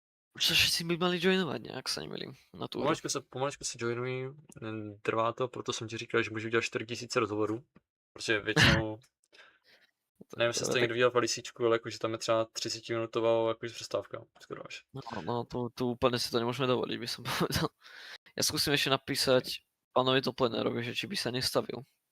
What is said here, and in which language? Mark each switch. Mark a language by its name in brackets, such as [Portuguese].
[Slovak] Už sa všetci by mali joinovať nejak, sa nemýlim, na tú hru. [Czech] Pomaličku se joinují, trvá to, proto jsem ti říkal, že můžu udělat 4000 rozhovorů, protože většinou, nevím, jestli jste někdo viděl palisíčku, ale jakože tam je třeba 30-minutová jakože přestávka, skoro až. [Slovak] No, tu úplne si to nemôžeme dovoliť, by som povedal. Ja skúsim ešte napísať pánovi Toplanerovi, že či by sa nestavil.